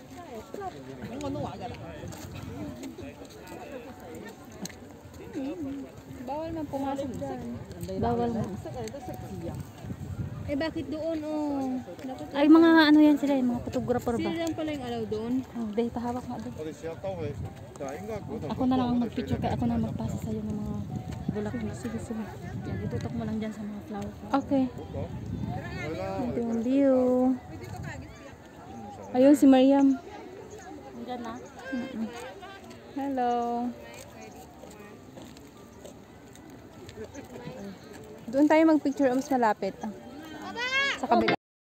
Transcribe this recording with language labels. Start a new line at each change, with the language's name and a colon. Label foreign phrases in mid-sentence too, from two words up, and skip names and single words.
Filipino: Bawal man pumasok dyan. Bawal na. Bakit doon oh? Dapat Ay, mga ano yan sila, yung mga photographer ba? lang pala yung alaw doon. Be, pahawak nga doon.
Cantonese: 我哋試下兜佢，但係應該嗰度
Filipino: Ako na lang ang mag-picture kaya ako na magpasa sa'yo ng mga bulaklak. Sige. Yan, itutok mo lang dyan sa mga flower. Okay.
Cantonese: 係啦，
Filipino: Ito yung view. Ayun si Mariam. Andyan na. Hello. Doon tayo mag-picture mas malapit. Sa kabila.